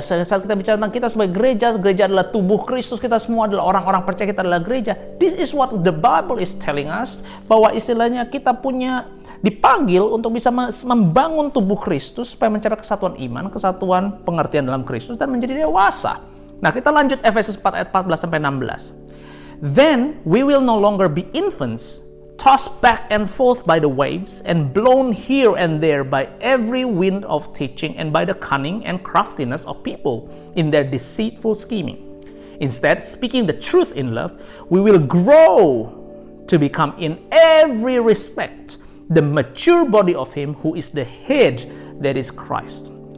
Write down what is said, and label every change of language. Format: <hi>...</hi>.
<id>Saat kita bicara tentang kita sebagai gereja, gereja adalah tubuh Kristus. Kita semua adalah orang-orang percaya, kita adalah gereja.</id> <en>This is what the Bible is telling us.</en> <id>Bahwa istilahnya kita dipanggil untuk bisa membangun tubuh Kristus supaya mencapai kesatuan iman, kesatuan pengertian dalam Kristus, dan menjadi dewasa. Nah, kita lanjut Efesus 4 ayat 14-16.</id> <en>Then we will no longer be infants, tossed back and forth by the waves, and blown here and there by every wind of teaching, and by the cunning and craftiness of people in their deceitful scheming. Instead, speaking the truth in love, we will grow to become in every respect the mature body of Him who is the head, that is Christ.</en>